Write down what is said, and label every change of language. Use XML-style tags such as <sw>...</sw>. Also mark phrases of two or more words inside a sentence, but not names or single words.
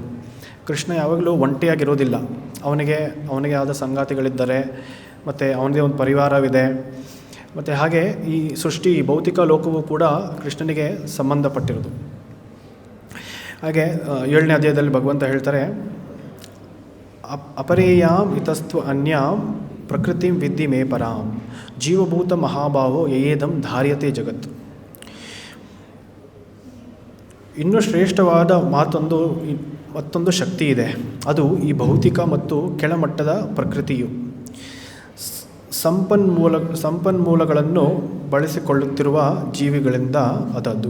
<kn>ಕೃಷ್ಣ ಯಾವಾಗಲೂ ಒಂಟಿಯಾಗಿರೋದಿಲ್ಲ, ಅವನಿಗೆ ಆದ ಸಂಗಾತಿಗಳಿದ್ದಾರೆ, ಮತ್ತು ಅವನದೇ ಒಂದು ಪರಿವಾರವಿದೆ. ಮತ್ತು ಹಾಗೆ ಈ ಸೃಷ್ಟಿ, ಈ ಭೌತಿಕ ಲೋಕವೂ ಕೂಡ ಕೃಷ್ಣನಿಗೆ ಸಂಬಂಧಪಟ್ಟಿರೋದು. ಹಾಗೆ 7ನೇ ಅಧ್ಯಾಯದಲ್ಲಿ ಭಗವಂತ ಹೇಳ್ತಾರೆ,</kn> <sa>ಅಪರೇಯಾಂ ಇತಸ್ತ್ವ ಅನ್ಯಾಂ ಪ್ರಕೃತಿಂ ವಿದ್ಧಿ ಮೇ ಪರಾಂ ಜೀವಭೂತ ಮಹಾಭಾವೋ ಯಯೇದಂ ಧಾರ್ಯತೆ ಜಗತ್ತು.</sa> <kn>ಇನ್ನೂ ಶ್ರೇಷ್ಠವಾದ ಮತ್ತೊಂದು ಶಕ್ತಿ ಇದೆ. ಅದು ಈ ಭೌತಿಕ ಮತ್ತು ಕೆಳಮಟ್ಟದ ಪ್ರಕೃತಿಯು ಸಂಪನ್ಮೂಲಗಳನ್ನು ಬಳಸಿಕೊಳ್ಳುತ್ತಿರುವ ಜೀವಿಗಳಿಂದ ಆದದ್ದು.</kn>